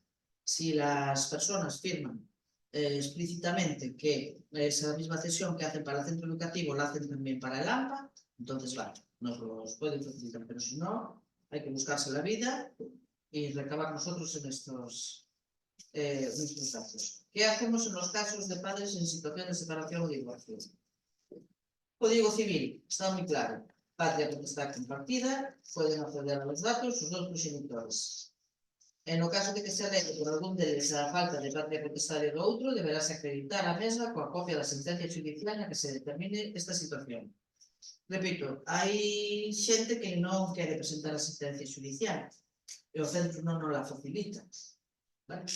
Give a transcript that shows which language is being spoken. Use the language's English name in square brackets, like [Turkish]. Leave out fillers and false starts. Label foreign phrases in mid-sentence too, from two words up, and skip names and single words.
[Spanish] Si las personas firman explícitamente que esa misma cesión que hacen para el centro educativo la hacen también para el AMPA, entonces vale, nos los pueden facilitar, pero si no, hay que buscarse la vida y recabar nosotros en estos datos. ¿Qué hacemos en los casos de padres en situación de separación o divorcio? Código Civil, está muy claro. Patria potestad compartida, pueden acceder a los datos sus dos progenitores. [Galician] En o caso de que se alegue por algún deles a falta de patria potestade do outro, deberase acreditar a mesma coa copia da sentencia judicial na que se determine esta situación. Repito, hai xente que non quere presentar a sentencia judicial e o centro non [Spanish] nos la [Galician] facilita, vale?